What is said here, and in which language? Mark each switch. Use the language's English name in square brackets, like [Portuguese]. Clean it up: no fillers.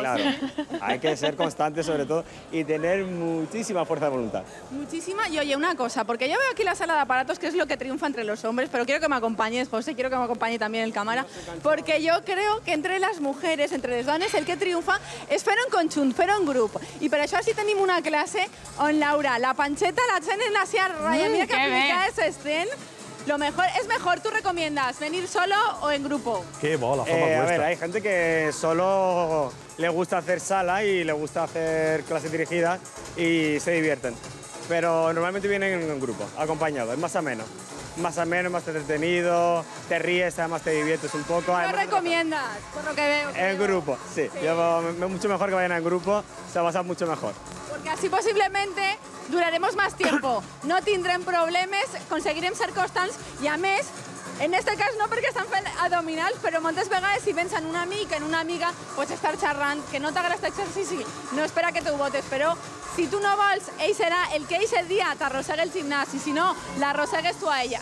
[Spanish] Claro, hay que ser constante sobre todo y tener muchísima fuerza de voluntad. Muchísima. Y oye, una cosa, porque yo veo aquí la sala de aparatos, que es lo que triunfa entre los hombres, pero quiero que me acompañes, José, quiero que me acompañe también el cámara, porque yo creo que [Catalan] entre les mujeres, entre les dones, el que triomfa és fer-ho en conjunt, fer-ho en grup. I per això sí tenim una classe on, Laura, la panxeta la tenen així a ratlla, mira que aplicades s'estén. [Spanish] Lo mejor, es mejor, ¿tú recomiendas venir solo o en grupo? Qué bola, fama a ver, hay gente que solo le gusta hacer sala y le gusta hacer clases dirigidas y se divierten. Pero normalmente vienen en grupo, acompañados, es más ameno. Más ameno, más entretenido, te ríes, además te diviertes un poco. ¿Qué recomiendas, por lo que veo? En grupo, sí. Mucho mejor que vayan en grupo, se va a pasar mucho mejor. Porque así posiblemente duraremos más tiempo, [Catalan] no tindrem problemes, conseguirem ser constants i, a més, en aquest cas no perquè estan fent abdominals, però moltes vegades si vens en un amic, en una amiga, pots estar xerrant, que no t'agrada aquest exercici, no espera que t'ho botes, però si tu no vols, ell serà el que ell dia t'arrossega el gimnàs, i si no, l'arrossegues tu a ell.